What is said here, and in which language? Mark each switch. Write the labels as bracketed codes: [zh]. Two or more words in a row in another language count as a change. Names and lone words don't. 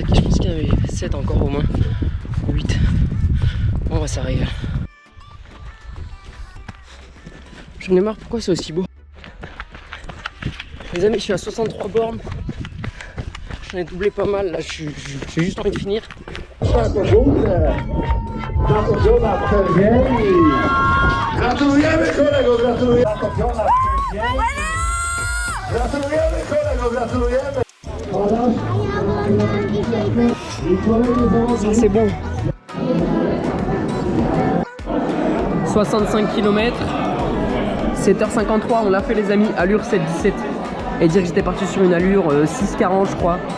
[fr] Je pense qu'il y en avait 7 encore au moins. 8. Bon, bah ça arrive. J'en ai marre, pourquoi c'est aussi beau? Les amis, je suis à 63 bornes. J'en ai doublé pas mal, là, j'ai juste envie de finir. [pl] Gratulujemy kolego, gratulujemy! Gratulujemy kolego, gratulujemy! [fr] Ça c'est bon. 65 km, 7h53, on l'a fait les amis, allure 7,17. Et dire que j'étais parti sur une allure 6,40 je crois.